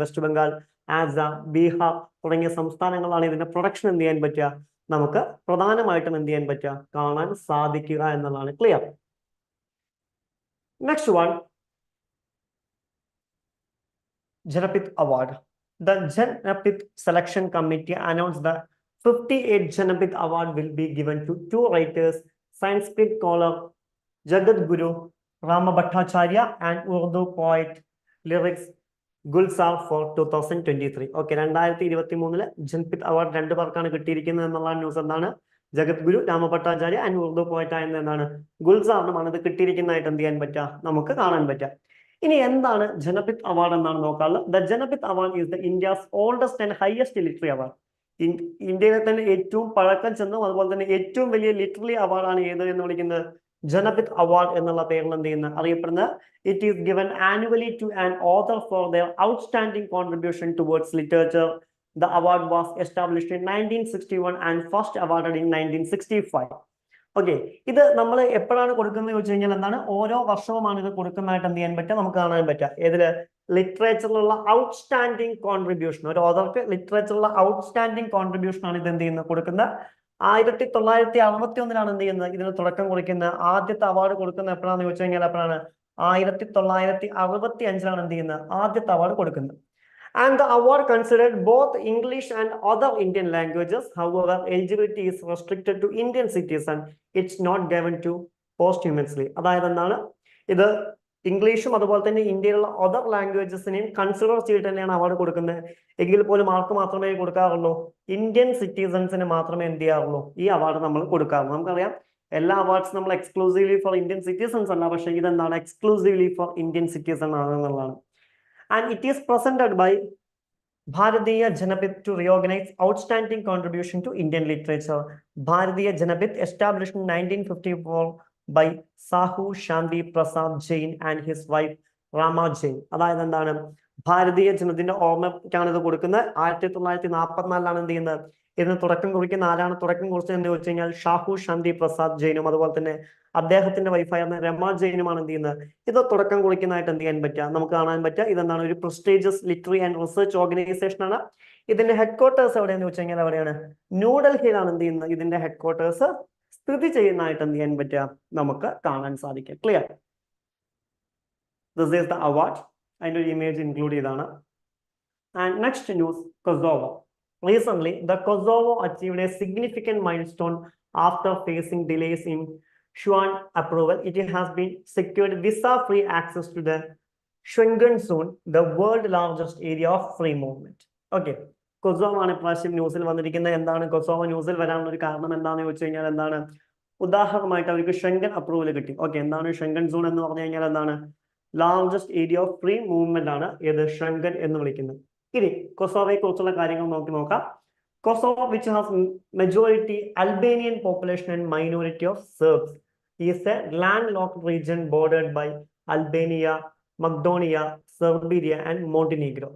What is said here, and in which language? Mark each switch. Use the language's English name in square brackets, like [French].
[Malayalam] West Bengal, Assam, Bihar തുടങ്ങിയ സംസ്ഥാനങ്ങളാണ് ഇതിന്റെ production എന്ത് ചെയ്യാൻ പറ്റുക? നമുക്ക് പ്രധാനമായിട്ടും എന്ത് ചെയ്യാൻ പറ്റുക? കാണാൻ സാധിക്കുക എന്നുള്ളതാണ്. Clear? [English] Next one, Janapith Award. The Janapith Selection Committee announced the 58 Janapith Award will be given to 2 writers, Sanskrit scholar Jagat Guru Rama Bhattacharya and Urdu poet lyrics Gulzar for 2023. [Malayalam] Okay, 2023 ജനപിത് award 2 പേർക്കാണ് കിട്ടിയിരിക്കുന്നത് എന്നുള്ള news എന്താണ്? ജഗത് ഗുരു, Rama Bhattacharya and Urdu poet ആയിരുന്ന എന്താണ്? ഗുൽസാറിനുമാണ് ഇത് കിട്ടിയിരിക്കുന്നതായിട്ട് എന്ത് ചെയ്യാൻ പറ്റുക? നമുക്ക് കാണാൻ പറ്റുക. ഇനി എന്താണ് ജനപിത് അവാർഡ് എന്നാണ് നോക്കാനുള്ളത്. [English] The Jnanpith award is the India's oldest and highest literary award. [Malayalam] ഇന്ത്യയിലെ തന്നെ ഏറ്റവും പഴക്കം ചെന്നും അതുപോലെ തന്നെ ഏറ്റവും വലിയ ലിറ്റററി അവാർഡാണ് ഏത് എന്ന് വിളിക്കുന്നത്? ജനപിത് അവാർഡ് എന്നുള്ള പേരിൽ എന്ത് ചെയ്യുന്നത്? അറിയപ്പെടുന്നത്. [English] It is given annually to an author for their outstanding contribution towards literature. The award was established in 1961 and first awarded in 1965. [Malayalam] Okay, ഇത് നമ്മൾ എപ്പോഴാണ് കൊടുക്കുന്നത് ചോദിച്ചു കഴിഞ്ഞാൽ എന്താണ്? ഓരോ വർഷവുമാണ് ഇത് കൊടുക്കുന്നതായിട്ട് എന്ത് ചെയ്യാൻ പറ്റുക? നമുക്ക് കാണാൻ പറ്റുക. ഏതില്? ലിറ്ററേച്ചറിലുള്ള ഔട്ട്സ്റ്റാൻഡിംഗ് കോൺട്രിബ്യൂഷൻ. ഒരു ഓഥർക്ക് ലിറ്ററേച്ചറിലുള്ള ഔട്ട്സ്റ്റാൻഡിംഗ് കോൺട്രിബ്യൂഷൻ ആണ് ഇത് എന്ത് ചെയ്യുന്നത്? കൊടുക്കുന്നത്. 1961 എന്ത് ചെയ്യുന്നത്? ഇതിന് തുടക്കം കുറിക്കുന്നത്. ആദ്യത്തെ അവാർഡ് കൊടുക്കുന്നത് എപ്പോഴാണെന്ന് ചോദിച്ചു കഴിഞ്ഞാൽ എപ്പോഴാണ്? 1965 എന്ത് ചെയ്യുന്നത്? ആദ്യത്തെ അവാർഡ് കൊടുക്കുന്നത്. [English] And the award considered both English and other Indian languages. However, eligibility is restricted to Indian citizens. It's not given to posthumously. [Malayalam] അതായത് എന്താണ്? ഇത് ഇംഗ്ലീഷും അതുപോലെ തന്നെ ഇന്ത്യയിലുള്ള അതർ ലാംഗ്വേജസിനെയും കൺസിഡർ ചെയ്തിട്ട് തന്നെയാണ് അവാർഡ് കൊടുക്കുന്നത്. എങ്കിൽ പോലും ആർക്ക് മാത്രമേ കൊടുക്കാറുള്ളൂ? ഇന്ത്യൻ സിറ്റിസൺസിന് മാത്രമേ എന്ത് ചെയ്യാറുള്ളൂ? ഈ അവാർഡ് നമ്മൾ കൊടുക്കാറുള്ളൂ. നമുക്കറിയാം, എല്ലാ അവാർഡ്സ് നമ്മൾ [English] exclusively for Indian citizens [Malayalam] അല്ല, പക്ഷേ ഇതെന്താണ്? [English] exclusively for Indian citizen [Malayalam] ആണെന്നുള്ളതാണ്. [English] And it is presented by Bharatiya Janapith to recognize outstanding contribution to Indian literature. Bharatiya Janapith, established in 1954 by Sahu Shanti Prasad Jain and his wife Rama Jain. [Malayalam] അതായത് എന്താണ്? ഭാരതീയ ജനതയുടെ ഓർമ്മയ്ക്കാണ് ഇത് കൊടുക്കുന്നത്. 1944 എന്ത് ചെയ്യുന്നത് ഇതിന് തുടക്കം കുറിക്കുന്ന ആരാണ് തുടക്കം കുറിച്ചത് എന്ന് ചോദിച്ചു കഴിഞ്ഞാൽ ഷാഹു ശാന്തി പ്രസാദ് ജെയിനും അതുപോലെ തന്നെ അദ്ദേഹത്തിന്റെ വൈഫായിരുന്ന രമ ജെയിനുമാണ് എന്ത് ചെയ്യുന്നത് ഇത് തുടക്കം കുറിക്കുന്നതായിട്ട് എന്ത് ചെയ്യാൻ പറ്റുക നമുക്ക് കാണാൻ പറ്റുക. ഇതെന്താണ് ഒരു [English] prestigious literary and research organisation [Malayalam] ആണ്. ഇതിന്റെ ഹെഡ്ക്വാർട്ടേഴ്സ് എവിടെയെന്ന് വെച്ച് കഴിഞ്ഞാൽ എവിടെയാണ് ന്യൂഡൽഹിയിലാണ് എന്ത് ചെയ്യുന്നത് ഇതിന്റെ ഹെഡ്ക്വാർട്ടേഴ്സ് സ്ഥിതി ചെയ്യുന്നതായിട്ട് എന്ത് ചെയ്യാൻ പറ്റുക നമുക്ക് കാണാൻ സാധിക്കും. Clear? [English] This is the award. [Malayalam] അതിന്റെ ഒരു ഇമേജ് ഇൻക്ലൂഡ് ചെയ്താണ്. [English] And next news, Kosovo. Recently, the Kosovo achieved a significant milestone after facing delays in Schengen approval. It has been secured visa-free access to the Schengen zone, the world's largest area of free movement. Okay. [Malayalam] Kosovo ആണ് ഇപ്രാവശ്യം ന്യൂസിൽ വന്നിരിക്കുന്നത്. എന്താണ് Kosovo ന്യൂസിൽ വരാനുള്ള ഒരു കാരണം എന്താണെന്ന് ചോദിച്ചു കഴിഞ്ഞാൽ എന്താണ് ഉദാഹരണമായിട്ട് അവർക്ക് ഷെങ്കൻ അപ്രൂവൽ കിട്ടി. ഓക്കെ, എന്താണ് ഷെങ്കൻ സോൺ എന്ന് പറഞ്ഞു കഴിഞ്ഞാൽ എന്താണ് [English] largest area of free movement [Malayalam] ആണ് ഏത് ഷെങ്കൻ എന്ന് വിളിക്കുന്നത്. ഇനി കൊസോവയെ കുറിച്ചുള്ള കാര്യങ്ങൾ നോക്കാം. [English] Kosovo which has majority Albanian population and minority of Serbs is a land locked region bordered by Albania, Macedonia, Serbia and Montenegro.